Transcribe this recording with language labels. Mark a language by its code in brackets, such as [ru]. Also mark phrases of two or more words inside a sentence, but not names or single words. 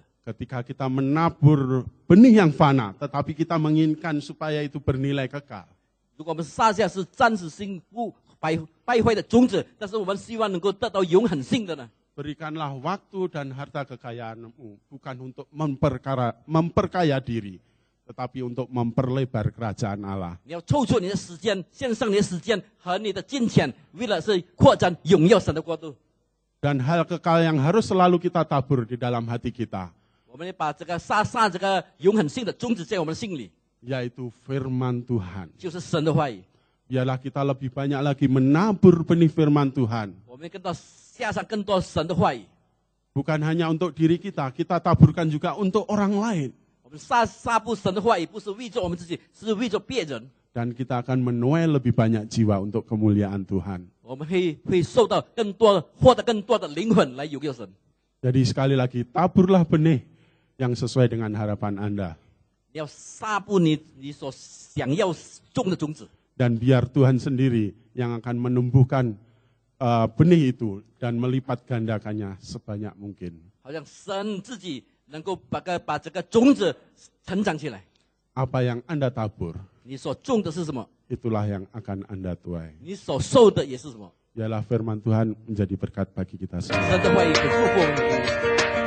[id] Ketika kita menabur benih yang fana, tetapi kita menginginkan supaya itu bernilai kekal. [zh] 如果我们撒下是暂时性不败坏的种子，但是我们希望能够得到永恒性的呢？ [id] Berikanlah waktu dan harta kekayaanmu bukan untuk memperkaya diri, tetapi untuk memperlebar kerajaan Allah. [zh] 你要抽出你的时间，献上你的时间和你的金钱，为了是扩展荣耀神的国度。 [id] Dan hal kekal yang harus selalu kita tabur di dalam hati kita, [zh] 我们把这个撒这个永恒性的种子在我们的心里， [id] yaitu firman Tuhan. [zh] 就是神的话语。 [id] Biarlah kita lebih banyak lagi menabur benih firman Tuhan. [zh] 我们下上更多神的话语。 [id] Bukan hanya untuk diri kita, kita taburkan juga untuk orang lain. [zh] 我们撒布神的话语，不是为着我们自己，是为着别人。 [id] Dan kita akan menuai lebih banyak jiwa untuk kemuliaan Tuhan. [zh] 我们会受到更多，获得更多的灵魂来荣耀神。 [id] Jadi sekali lagi, taburlah benih yang sesuai dengan harapan Anda. [zh] 你要撒布你所想要种的种子。 [id] Dan biar Tuhan sendiri yang akan menumbuhkan benih itu dan melipat gandakannya sebanyak mungkin. [zh] 好像神自己能够把这个种子成长起来。 [id] Apa yang Anda tabur, [zh] 你所种的是什么？ [id] itulah yang akan Anda tuai. [zh] 你所受的也是什么？ [id] Biarlah firman Tuhan menjadi berkat bagi kita semua. [zh] 神的话语给祝福我们。